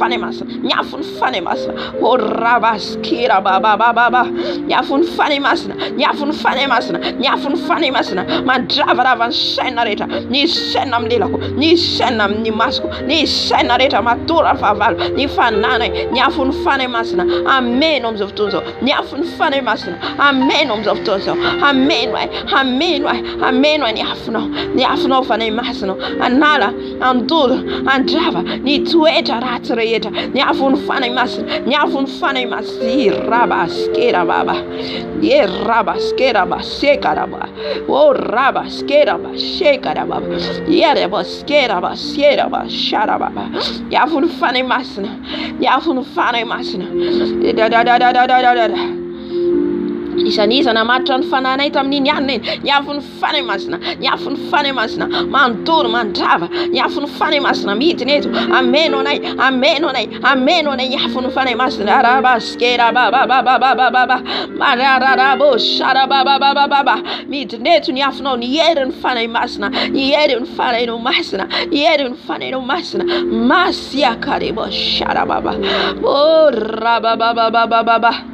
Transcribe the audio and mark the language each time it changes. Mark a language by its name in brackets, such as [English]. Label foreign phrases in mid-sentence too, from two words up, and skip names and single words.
[Malagasy] fanahy masina ny afo ny fanahy masina o rabaskira babababa ny afo ny fanahy masina ny afo ny fanahy masina ny afo ny fanahy masina mandravarava ny saina rehetra ny saina amin'ny lelako ny saina amin'ny masoko ny saina rehetra matora ny fahavalo ny fananay ny afo ny fanahy masina ameno amin'izao fotoana izao ny afo ny fanahy masina ameno amin'izao fotoana izao ameno ny afonao fanahy masina anala andoro andrava ny toetra ratsy rehetra ny afo ny fanahy masina ny afo ny fanahy masina rabaskera baba ye rabaskera basekara baba o rabaskera basekara baba ye rabaskera basera bashara baba ny afo ny fanahy masina ny afo ny fanahy masina isan'isana matra ny fananay tamin'iny ihany ny afo ny fanahy masina ny afo ny fanahy masina mandoro mandrava ny afo ny fanahy masina midiny eto ameno anay ny afo ny fanahy masina rabaskera babababababa marararabo sharabababababa midiny eto ny afonao ny hery ny fanahy masina ny hery ny fanahinao masina ny hery ny fanahinao masina masiakarebo sharababa o rababababababa